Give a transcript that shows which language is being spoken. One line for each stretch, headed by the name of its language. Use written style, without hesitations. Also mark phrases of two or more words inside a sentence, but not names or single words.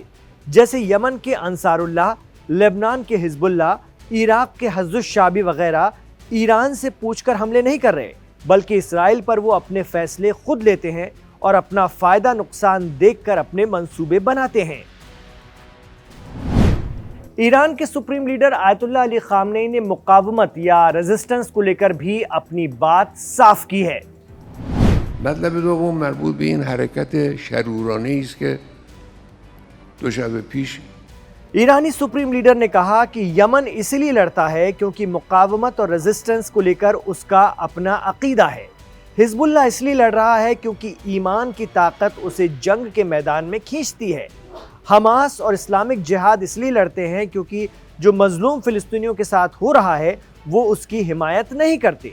Hindi: जैसे यमन के अंसारुल्लाह, लेबनान के हिजबुल्लाह, इराक के हज़्ज़ुश शाबी वगैरह ईरान से पूछकर हमले नहीं कर रहे, बल्कि इसराइल पर वो अपने फैसले खुद लेते हैं और अपना फायदा नुकसान देखकर अपने मंसूबे बनाते हैं। ईरान के
English: supreme leader
Hindi: आयतुल्लाह अली खामनेई ने मुकावमत या रेजिस्टेंस को लेकर भी अपनी बात साफ की है।
Persian: مطلب دوم مربوط به این حرکت شرورانه‌ای است که دو شب پیش
Hindi: ईरानी
English: supreme leader
Hindi: ने कहा कि यमन इसलिए लड़ता है क्योंकि मुकावमत और रेजिस्टेंस को लेकर उसका अपना अकीदा है। हिजबुल्लाह इसलिए लड़ रहा है क्योंकि ईमान की ताकत उसे जंग के मैदान में खींचती है। हमास और इस्लामिक जिहाद इसलिए लड़ते हैं क्योंकि जो मजलूम फिलिस्तीनियों के साथ हो रहा है वो उसकी हिमायत नहीं करते।